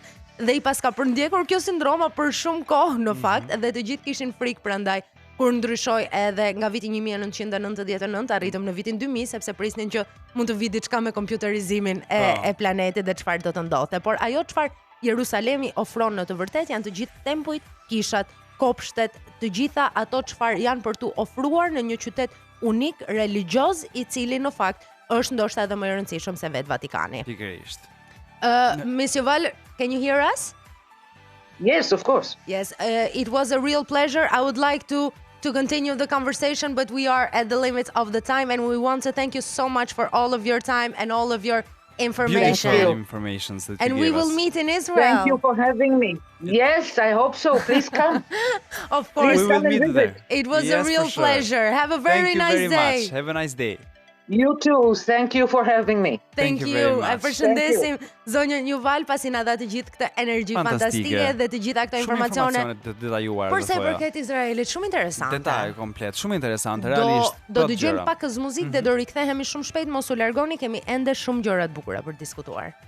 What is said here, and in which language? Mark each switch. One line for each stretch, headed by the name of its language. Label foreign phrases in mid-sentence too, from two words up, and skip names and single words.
Albanian: Dhe i pas ka përndjekur kjo sindroma për shumë kohë në fakt, dhe të gjithë kishin frikë prandaj kur ndryshoi edhe nga viti 1999 arritëm në vitin 2000 sepse prisnin që mund të vi diçka me kompjuterizimin e planetit dhe çfarë do të ndodhte. Por ajo çfarë Jerusalemi ofron në të vërtetë janë të gjithë tempujt, kishat, kopshtet, të gjitha ato çfarë janë për tu ofruar në një qytet unik religjoz i cili në fakt është ndoshta edhe më i rëndësishëm se vetë Vatikani. Pikërisht.
English: Miss Yuval, can you hear us? Yes, of course. Yes, it was a real pleasure. I would like to continue the conversation, but we are at the limits of the time, and we want to thank you so much for all of your time and all of your information. Beautiful information that you and gave we will us. meet in Israel. Thank you for having me. Yes, I hope so. Please come. Of course. We will meet there. It was a Yes, real for sure. pleasure. Have a very Thank you nice very day. much. Have a nice day. You too. Thank you for having me. Thank you you. very much.
Albanian: E përshëndesim zonjën Yuval pasi na dha të gjithë këtë energji fantastike dhe të gjitha këto informacione. Të detajuara. Për sa i përket Izraelit, shumë interesante. Detaj komplet, shumë interesante, realisht. Do dëgjojmë pak muzikë dhe do rikthehemi shumë shpejt, mos u largoni, kemi ende shumë gjëra të bukura për diskutuar.